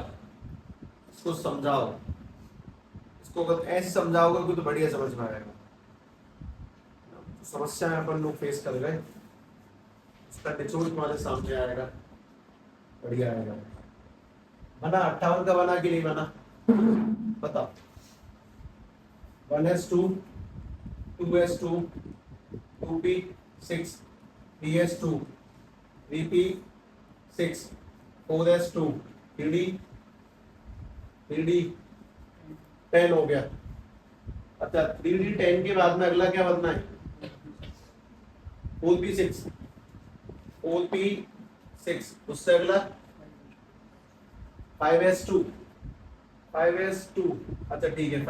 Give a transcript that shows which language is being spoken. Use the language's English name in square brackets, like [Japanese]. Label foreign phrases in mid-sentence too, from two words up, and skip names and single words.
[Hindi] इसको समझाओ, इसको अगर ऐसे समझाओगे कि तो बढ़िया समझ में आएगा। समस्या अपन लोग फेस कर गए, उसका निचोड़ तुम्हारे सामने आएगा, बढ़िया आएगा। बना 58 का बना कि नहीं बना बताओ। 1s2 2s2 2p6 3s2 3p6 4s2 3d10 हो गया। अच्छा 3d10 के बाद में अगला क्या बनना है, 4p6 उससे अगला 5s2 अच्छा ठीक है।